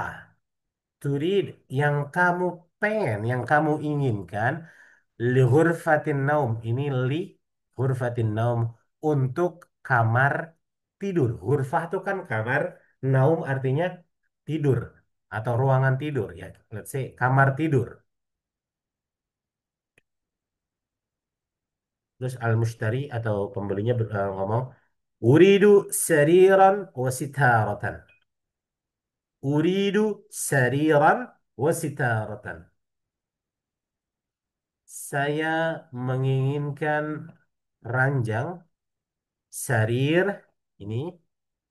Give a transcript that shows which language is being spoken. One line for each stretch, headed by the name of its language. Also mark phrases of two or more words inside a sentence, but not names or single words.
Indonesian: Turid yang kamu pengen, yang kamu inginkan
Arabic: لغرفة النوم.
Indonesian: Ini
Arabic: لغرفة النوم
Indonesian: untuk kamar tidur. Ghurfah itu kan kamar, naum artinya tidur atau ruangan tidur ya.
English: Let's say
Indonesian: kamar tidur. Terus al-mushtari atau pembelinya ngomong,
Arabic: "أريد سريرًا وستارةً." أريد سريرًا وستارةً.
Indonesian: Saya menginginkan ranjang, sarir, ini.